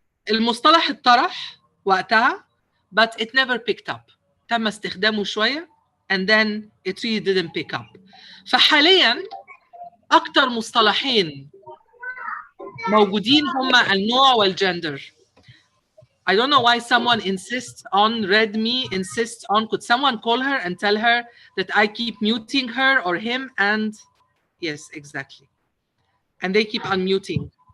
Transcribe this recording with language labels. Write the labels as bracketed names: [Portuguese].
[Arabic] المصطلح اتطرح وقتها [English] but it never picked up. [Arabic] تم استخدامه شوية [English] and then it really didn't pick up. [Arabic] فحاليا أكتر مصطلحين موجودين هما النوع والجندر. [English] I don't know why someone insists on, could someone call her and tell her that I keep muting her or him? And yes, exactly. And they keep unmuting.